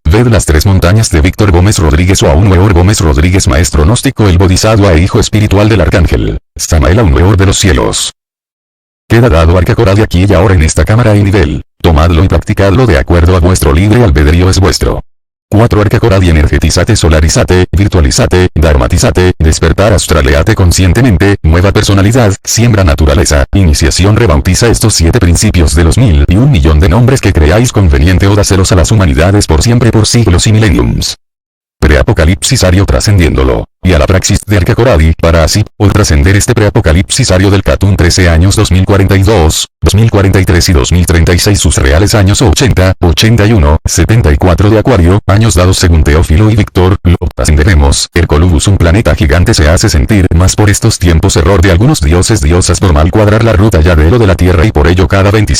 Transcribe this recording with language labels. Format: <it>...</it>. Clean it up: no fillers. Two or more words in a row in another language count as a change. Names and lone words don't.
<es>Ved las tres montañas de Víctor Gómez Rodríguez o Aunueor Gómez Rodríguez, maestro gnóstico, el bodhisattva e hijo espiritual del arcángel Samael Aunueor de los cielos. Queda dado Arca Corad aquí y ahora en esta cámara y nivel, tomadlo y practicadlo de acuerdo a vuestro libre albedrío, es vuestro. 4. Arca Corad y energetizate, solarizate, virtualizate, dharmatizate, despertar, astraleate conscientemente, nueva personalidad, siembra, naturaleza, iniciación, rebautiza estos 7 principios de los 1001 millón de nombres que creáis conveniente o dáselos a las humanidades por siempre, por siglos y millenniums. Preapocalipsisario trascendiéndolo, y a la praxis de Arca Corad y, para así, o trascender este preapocalipsisario del Catún 13 años 2042, 2043 y 2036 sus reales años 80, 81, 74 de Acuario, años dados según Teófilo y Víctor, lo trascenderemos. Hercolubus, un planeta gigante, se hace sentir más por estos tiempos, error de algunos dioses diosas por mal cuadrar la ruta ya de lo de la Tierra y por ello cada</es>